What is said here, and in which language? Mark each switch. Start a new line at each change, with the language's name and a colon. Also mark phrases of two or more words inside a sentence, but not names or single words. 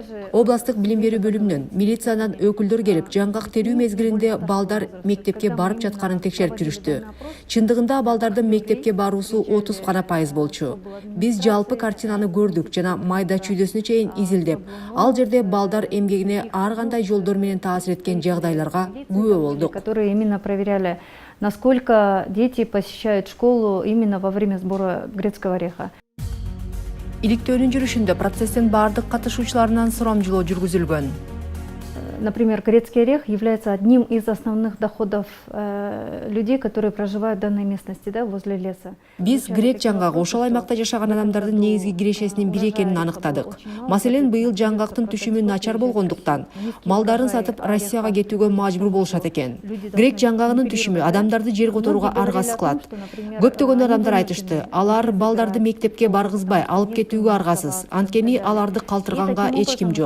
Kyrgyz: Областтык билим берүү бөлүмүнөн, милициядан өкүлдөр келип, жаңгак терүү мезгилинде балдар мектепке барып жатканын текшерип жүрүштү. Чындыгында балдардын мектепке баруусу 30% болчу. Биз жалпы картинаны көрдүк жана майда чүйдөсүнө чейин изилдеп, ал жерде балдар эмгегине ар кандай жолдор менен таасир эткен жагдайларга күбө болдук.
Russian: Которые именно проверяли, насколько дети посещают школу именно во время сбора грецкого ореха.
Kyrgyz: Иликтөөнүн жүрүшүндө процесстин бардык катышуучуларынан сурамжылоо жүргүзүлгөн.
Russian: Например, грецкий орех является одним из основных доходов людей, которые проживают в данной местности, да, возле леса.
Kyrgyz: Биз грек жаңгагы ошол аймакта жашаган адамдардын негизги кирешесинин бири экенин аныктадык. Маселен, быйыл жаңгактын түшүмү начар болгондуктан малдарын сатып Россияга кетүүгө мажбур болушат экен. Грек жаңгагынын түшүмү адамдарды жер которууга аргасыз кылат. Көптөгөн адамдар айтышты, алар балдарды мектепке баргызбай алып кетүүгө аргасыз, анткени аларды калтырганга эч ким жок.